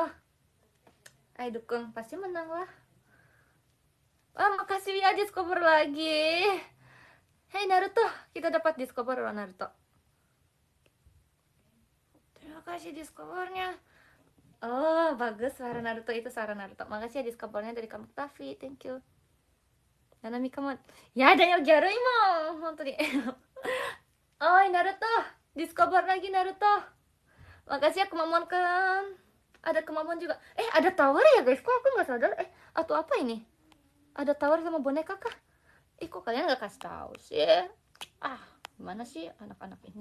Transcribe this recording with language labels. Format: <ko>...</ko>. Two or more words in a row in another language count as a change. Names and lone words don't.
<id>Ayo dukung, pasti menang lah. Wah, makasih ya Discover lagi. Hey Naruto, kita dapat Discover loh Naruto. Terima kasih Discovernya. Oh, bagus suara Naruto itu suara Naruto. Makasih ya Discovernya dari kamu Tavi,</id> <en>thank you. Nanami kamu.</en> <id>Ya ada yang</id> <ja>gyaru mo, honton ni.</ja> <id>Oh, Naruto, Discover lagi Naruto. Makasih ya kemampuan kan. Ada kemampuan juga. Ada tower ya guys, kok aku nggak sadar. Atau apa ini? Ada tower sama boneka kah? Kok kalian nggak kasih tahu sih? Gimana sih anak-anak ini?</id>